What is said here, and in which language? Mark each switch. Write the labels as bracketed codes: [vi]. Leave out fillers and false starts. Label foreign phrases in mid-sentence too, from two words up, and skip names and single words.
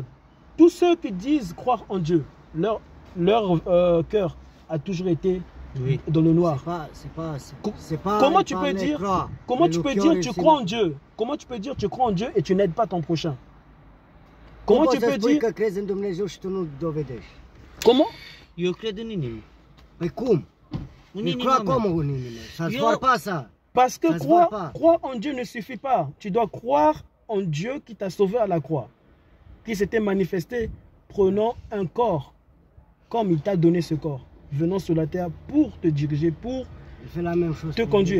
[fr] Tous ceux qui disent croire en Dieu, leur cœur a toujours été dans le noir. Comment tu peux dire tu crois en Dieu? Comment tu peux dire tu crois en Dieu et tu n'aides pas ton prochain? Comment tu peux dire [ro] că crezi în Dumnezeu și tu nu dovedești? [fr] Comment? [ro] Eu cred în inimă. Păi cum? [fr] Parce que croire en Dieu ne suffit pas. Tu dois croire en Dieu qui t'a sauvé à la croix, qui s'était manifesté prenant un corps comme il t'a donné ce corps, venant sur la terre pour te diriger, pour te conduire.